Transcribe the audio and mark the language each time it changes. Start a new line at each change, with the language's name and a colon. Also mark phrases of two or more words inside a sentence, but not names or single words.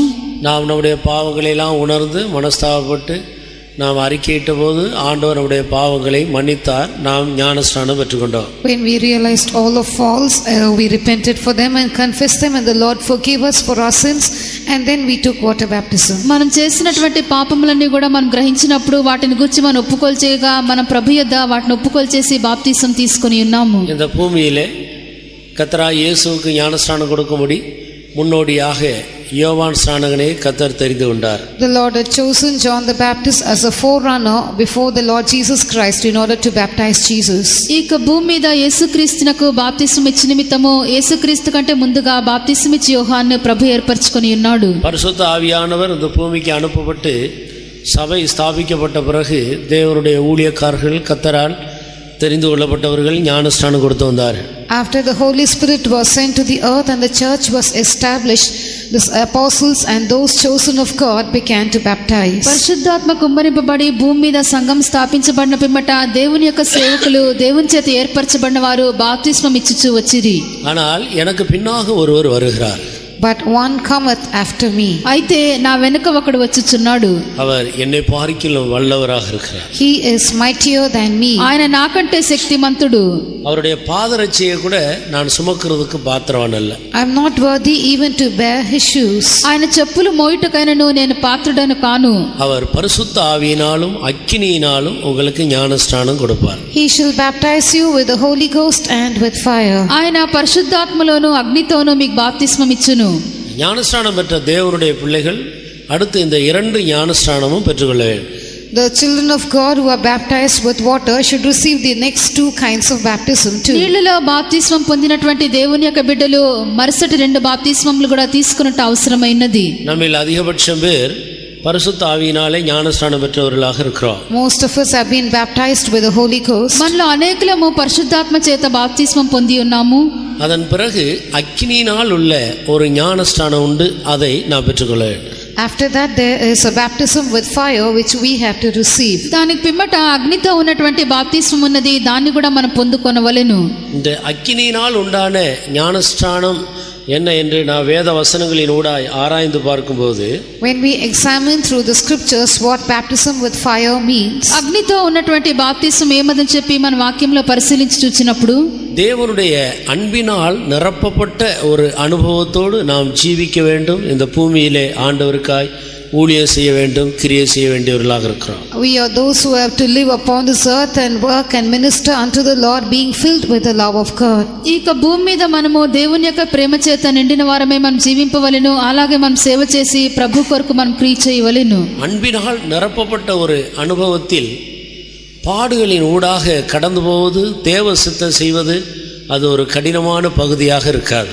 Tamil: நாம் நம்முடைய பாவங்களை எல்லாம் உணர்ந்து மனஸ்தாபப்பட்டு நாம் அறிக்கையிட்ட போது ஆண்டவர் நம்முடைய பாவங்களை மன்னித்தார். நாம் ஞானஸ்நானம் பெற்றுக்கொண்டோம்.
English: When we realized all our faults, we repented for them and confessed them, and the Lord forgave us for our sins, and then we took water baptism.
Telugu: మనం చేసినటువంటి పాపములన్నీ కూడా మనం గ్రహించినప్పుడు వాటిని గురించి మనం ఒప్పుకోలు చేయగా మన ప్రభు యొద్ద వాటిని ఒప్పుకోలు చేసి బాప్తిసం తీసుకొని ఉన్నాము.
Tamil: இந்த பூமியிலே கர்த்தராகிய இயேசுவுக்கு ஞானஸ்நானம் கொடுக்கும்படி முன்னோடியாக யோவான் ஸ்நானகனை கர்த்தர் தெரிந்து கொண்டார்.
English: The Lord had chosen John the Baptist as a forerunner before the Lord Jesus Christ in order to baptize Jesus.
Telugu: ఈ భూమి మీద యేసుక్రీస్తునకు బాప్తిసం ఇచ్చి నిమిత్తము యేసుక్రీస్తు కంటే ముందుగా బాప్తిసం ఇచ్చి యోహాను ప్రభు ఏర్పరచుకొని ఉన్నాడు.
Tamil: பரிசுத்த ஆவியானவர் இந்த பூமிக்கு அனுப்பப்பட்டு சபை ஸ்தாபிக்கப்பட்ட பிறகு தேவனுடைய ஊழியக்காரர்கள் கர்த்தரால் தெரிந்து கொள்ளப்பட்டவர்கள் ஞானஸ்நானம் கொடுத்து வந்தார்கள்.
English: After the Holy Spirit was sent to the earth and the church was established, the apostles and those chosen of God began to baptize.
Telugu: పరిశుద్ధాత్మ కుమ్మరింపబడి భూమి మీద సంఘం స్థాపించబడిన పిమ్మట దేవుని యొక్క సేవకులు దేవుని చేత ఏర్పరచబడిన వారు బాప్తిస్మం ఇచ్చుచూ వచ్చిరి.
Tamil: ஆனால் எனக்கு பின்னாக ஒருவர் வருகிறார்.
English: But one cometh after me.
Telugu: అయితే నా వెనుక ఒకడు వచ్చుచున్నాడు.
Tamil: அவர் என்னை பார்க்கிலும் வல்லவராக இருக்கிறார்.
English: He is mightier than me.
Telugu: ఆయన నాకంటే శక్తిమంతుడు.
Tamil: அவருடைய பாதரட்சையை கூட நான் சுமக்கிறதுக்கு பாத்திரவான் அல்ல.
English: I am not worthy even to bear his shoes.
Telugu: ఆయన చెప్పులు మోయుటకైనను నేను పాత్రుడను కాను.
Tamil: அவர் பரிசுத்த ஆவியினாலும் அக்கினியினாலும் உங்களுக்கு ஞானஸ்நானம் கொடுப்பார்.
English: He shall baptize you with the Holy Ghost and with fire.
Telugu: ఆయన పరిశుద్ధాత్మలోను అగ్నితోను మీకు బాప్తిస్మం ఇచ్చును.
Tamil: ஞானஸ்நானம் பெற்ற தேவனுடைய பிள்ளைகள் அடுத்து இந்த 2 ஞானஸ்நானமும் பெற்றுக்கொள்ள வேண்டும்.
English: The children of God who are baptized with water should receive the next 2 kinds of baptism too.
Telugu: నీళ్ళలో బాప్తిస్మం పొందినటువంటి దేవుని యొక్క బిడ్డలు మరుసటి 2 బాప్తిస్మములు కూడా తీసుకున్నట్టు అవసరమైనది.
Tamil: நம்மில் அதிகபட்சம் பேர் பரிசுத்த ஆவியினாலே ஞானஸ்நானம் பெற்றவர்களாக இருக்கிறோம்.
English: Most of us have been baptized with the Holy Ghost.
Telugu: మనలో అనేకులము పరిశుద్ధాత్మ చేత బాప్తిస్మం పొంది ఉన్నాము.
Tamil: அதன் பிறகு அக்கினியினால் உள்ள ஒரு ஞானஸ்நானம் உண்டு, அதை நான் பெற்றுக்கொள்ள வேண்டும்.
English: After that there is a baptism with fire which we have to receive.
Telugu: దానికి పిమ్మట అగ్నితో ఉన్నటువంటి బాప్తిస్మం ఉన్నది, దాన్ని కూడా మనం పొందుకొనవలెను.
Tamil: இந்த அக்கினியினால் உண்டான ஞானஸ்நானம் என்ன என்று நான் வேத வசனங்களின் ஊடாய் ஆராய்ந்து பார்க்கும்போது,
English: when we examine through the scriptures what baptism with fire means,
Telugu: అగ్నితో ఉన్నటువంటి బాప్తిస్మం ఏమదని చెప్పి మన వాక్యంలో పరిశీలించి చూచినప్పుడు
Tamil: தேவனுடைய அன்பினால் நிரப்பப்பட்ட ஒரு அனுபவத்தோடு நாம் ஜீவிக்க வேண்டும். இந்த பூமியிலே ஆண்டவருக்காய் ஊழியம் செய்ய வேண்டும், கிரியை செய்ய வேண்டியவர்களாக இருக்கிறோம்.
English: We are those who have to live upon this earth and work and minister unto the Lord, being filled with the love of God.
Telugu: ఇక భూమి మీద మనము దేవుని యొక్క ప్రేమ చేత నిండిన వారమే మనం జీవింపవలెను. అలాగే మనం సేవ చేసి ప్రభు కొరకు మనం క్రియ చేయవలెను.
Tamil: அன்பினால் நிரப்பப்பட்ட ஒரு அனுபவத்தில் பாடுகளின் ஊடாக கடந்து போவது, தேவ சித்தம் செய்வது அது ஒரு கடினமான பகுதியாக இருக்காது.